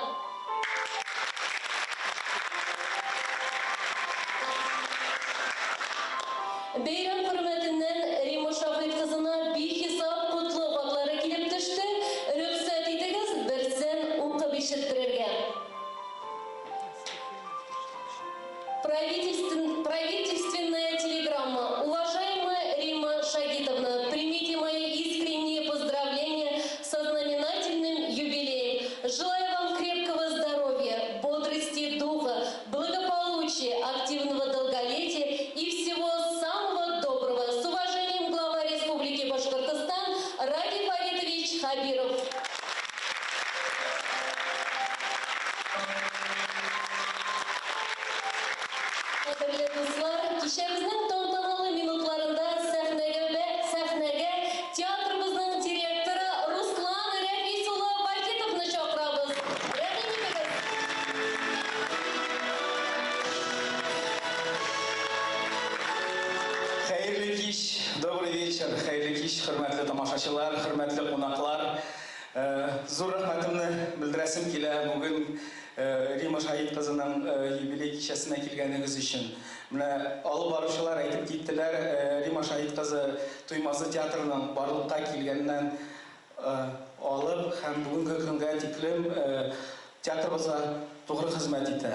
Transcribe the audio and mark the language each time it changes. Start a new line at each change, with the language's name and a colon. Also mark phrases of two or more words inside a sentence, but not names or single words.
Tatar: Бәйрәм хөрмәтеннән Рима Шафик кызына бихисап кутлы баглары килеп төште. Рөхсәт итегез, берсен укып ишеттерергә.
Russian: Правительственная телеграмма. Уважаемая Рима Шагитовна, примите мои искренние поздравления со знаменательным юбилеем. Желаю вам крепкого здоровья, бодрости духа, благополучия, активного долголетия и всего самого доброго. С уважением, глава Республики Башкортостан Ради Фаритович Хабиров.
Tatar: Кадерле дуслар, кичәбезнең тантаналы минутларында сәхнәгә театрыбызның директоры Руслан Рәфис улы Вахитовны чакырабыз. Рәхим итегез. Хәерле кич,
Russian: добрый вечер.
Tatar: хәерле кич, хөрмәтле тамашачылар, хөрмәтле кунаклар. Зур рәхмәтемне белдерәсем килә бүген Рима Шаһит кызының юбилей кичәсенә килгәнегез өчен. Менә алып баручылар әйтеп киттеләр, Рима Шаһит кызы Туймазы театрының барлыкка килгәннән алып һәм бүгенге көнгә тиклем театрыбызга тугры хезмәт итә.